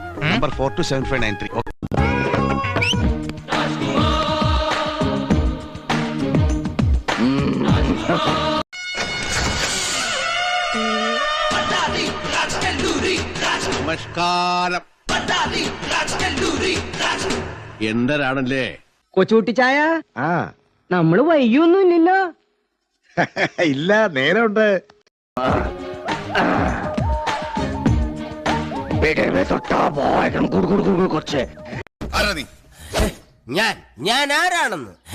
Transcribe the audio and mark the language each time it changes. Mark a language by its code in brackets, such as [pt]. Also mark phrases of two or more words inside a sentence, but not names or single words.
[ml] നമ്പർ 427593. നമസ്കാരം. എന്തരാണല്ലേ? കൊച്ചുകുട്ടി ചായ. നമ്മള് വൈകിയൊന്നും ഇല്ലല്ലോ. ഇല്ല, നേരമുണ്ട്. [bn] পেটের ভেতরটা একদম গুড়গুড় গুড়গুড় করছে। [ml] ആരാ നീ? ഞാൻ ആരാണെന്ന്